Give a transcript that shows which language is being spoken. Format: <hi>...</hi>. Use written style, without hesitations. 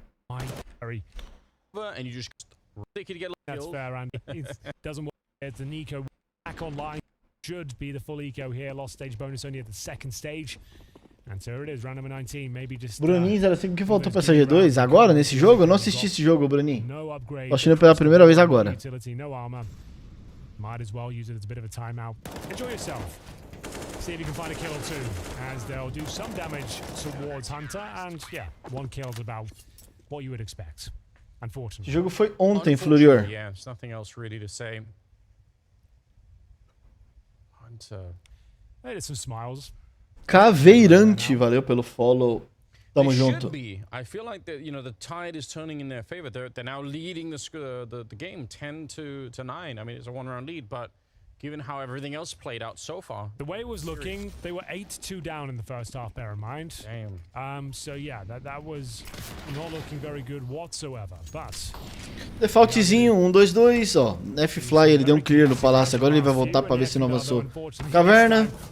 <en>And you just think you get That's fair, Andy. It doesn't work. It's the Nico back online. Should be the full eco here. Lost stage bonus only at the second stage. And so it is, round number 19. Maybe just.</en> <pt>Bruninho, 05, o que faltou pra essa G2? Agora, nesse jogo? Eu não assisti esse jogo, Bruninho. Tô assistindo pela primeira vez agora.</pt> <en>No armor. Might as well use it as a bit of a timeout. Enjoy yourself. See if you can find a kill or two, as they'll do some damage towards Hunter, and yeah, one kill is about what you would expect, unfortunately.</en> <pt>O jogo foi ontem, Florior.</pt> <en>Yeah, there's nothing else really to say. Hunter. They did some smiles.</en> <pt>Caveirante, valeu pelo follow. Tamo junto.</pt> <en>I feel like that, you know, the tide is turning in their favor. They're now leading the game 10-9. I mean, it's a one-round lead, but given how everything else played out so far. The way it was looking, they were 8-2 down in the first half, bear in mind. Damn. So yeah, that was not looking very good whatsoever, but...</en> <pt>Defaultzinho, 1-2-2, ó. F-Fly, ele deu um clear no palácio, agora ele vai voltar pra ver se não avançou. Caverna.</pt>